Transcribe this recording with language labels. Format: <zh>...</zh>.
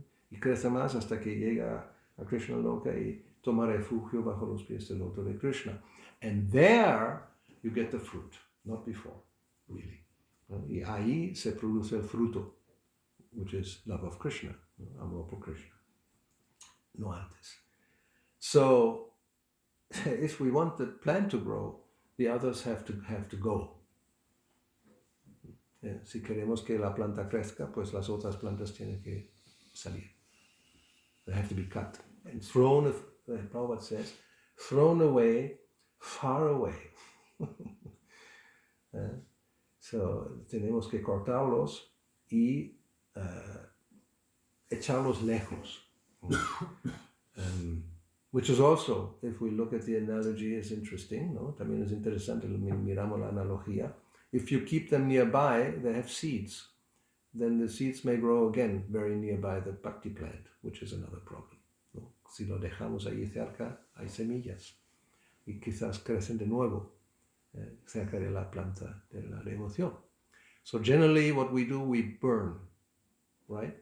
<es>Y crece más hasta que llega a Krishna Loka y toma refugio bajo los pies del loto de Krishna.</es> <en>And there you get the fruit, not before, really.</en> <es>Y ahí se produce el fruto,</es> <en>which is love of Krishna,</en> <es>amor por Krishna. No antes.</es> <en>So, if we want the plant to grow, the others have to go.</en> <es>Si queremos que la planta crezca, pues las otras plantas tienen que salir.</es> <en>They have to be cut and thrown, Prabhupada says, thrown away, far away.</en> <es>So, tenemos que cortarlos y echarlos lejos.</es> <en>Which is also, if we look at the analogy, is interesting, ¿no?</en> <es>También es interesante, miramos la analogía.</es> <en>If you keep them nearby, they have seeds. Then the seeds may grow again very nearby the bhakti plant, which is another problem, ¿no?</en> <es>Si lo dejamos ahí cerca, hay semillas y quizás crecen de nuevo cerca de la planta de la devoción.</es> <en>So generally what we do, we burn, right?</en>